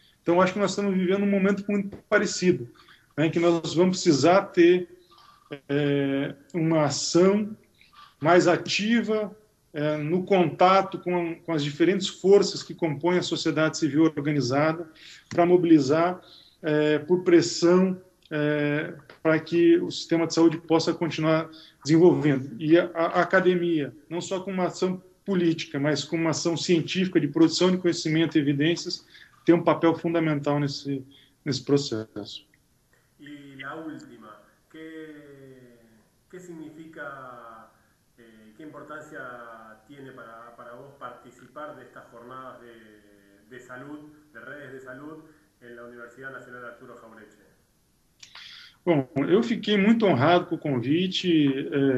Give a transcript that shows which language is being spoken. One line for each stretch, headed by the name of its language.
Portuguese: Então, acho que nós estamos vivendo um momento muito parecido, né, em que nós vamos precisar ter uma ação mais ativa no contato com as diferentes forças que compõem a sociedade civil organizada, para mobilizar por pressão para que o sistema de saúde possa continuar desenvolvendo. E a academia, não só com uma ação política, mas com uma ação científica de produção de conhecimento e evidências, tem um papel fundamental nesse processo. E a última,
Spanish: que significa, que importância tiene para vos participar de estas jornadas de salud, de redes de salud, en la Universidad Nacional Arturo Jauretche?
Portuguese: Bom, eu fiquei muito honrado com o convite.